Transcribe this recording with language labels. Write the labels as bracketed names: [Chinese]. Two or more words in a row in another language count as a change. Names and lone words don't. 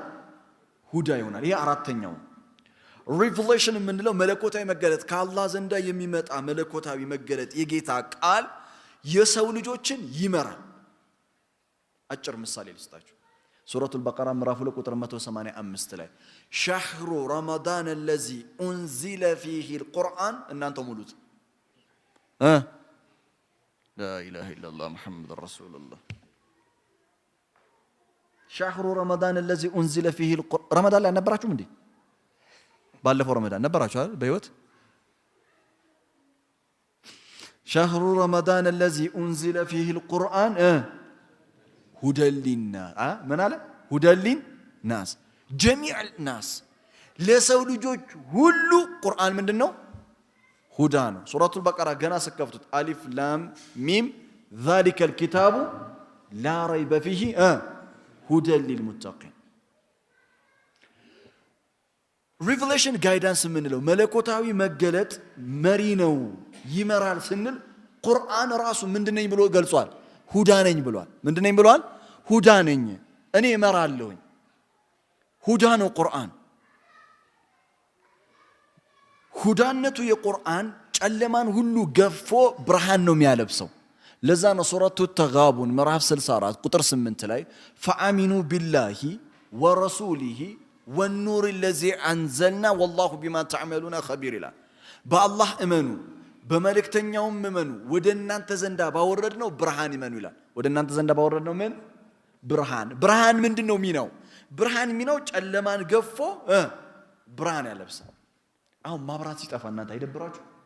[Amharic] ሁዳ ይሆናል። ይሄ አራተኛው ሪቨሌሽን የምንለው መለኮታዊ መገለጥ ከአላህ ዘንዳ የሚመጣ መለኮታዊ መገለጥ የጌታ ቃል የሰው ልጆችን ይመራል። አጭር ምሳሌ ልስጣችሁ። ሱረቱል በቀራ ምዕራፍ 2 ቁጥር 185 ላይ [Arabic] شهر رمضان الذي انزل فيه القرآن [Amharic] እናንተ ሙሉት [Arabic] لا اله الا الله محمد رسول الله شهر رمضان الذي انزل فيه القرآن [Amharic] ረመዳን ላይ ነበራችሁም እንዴ? ባለፈው ረመዳን ነበራችሁ አይደል? በህይወት [Arabic] شهر رمضان الذي انزل فيه القرآن [Amharic] ሁደሊና ምን አለ? [Arabic] هدى للناس جميع ناس [Amharic] ለሰው ልጆች ሁሉ ቁርአን ምንድነው? ሁዳ ነው። ሱረቱል በቀራ ገና ስከፍቱት [Arabic] الف لام ميم ذلك الكتاب لا ريب فيه هدى للمتقين። [English] revelation guidance [Amharic] የምንለው መለኮታዊ መገለጥ መሪ ነው ይመራል ስንል ቁርአን ራሱ ምንድነኝ ብሎ ገልጿል? ሁዳ ነኝ ብሏል። ምንድነኝ ብሏል? ሁዳ ነኝ፣ እኔ እመራለሁኝ። ሁዳ ነው ቁርአን። ሁዳነቱ የቁርአን ጨለማን ሁሉ ገፎ ብርሃን ነው የሚያለብሰው። ለዛ ነው ሱረቱ ተጋቡን ምዕራፍ 64 ቁጥር 8 ላይ [Arabic] فآمنوا بالله ورسوله والنور الذي انزلنا والله بما تعملون خبير [Amharic] ይላል። በአላህ እመኑ በመልእክተኛውም እመኑ ወደ እናንተ ዘንዳ ባወረድነው ብርሃን ይመኑ ይላል። ወደ እናንተ ዘንዳ ባወረድነው ምን ብርሃን ምንድነው ሚናው? ብርሃን ሚናው ጨለማን ገፎ ብርሃን ያለብሳል። አሁን ማብራት ሲጠፋ እናንተ አይደብራችሁ?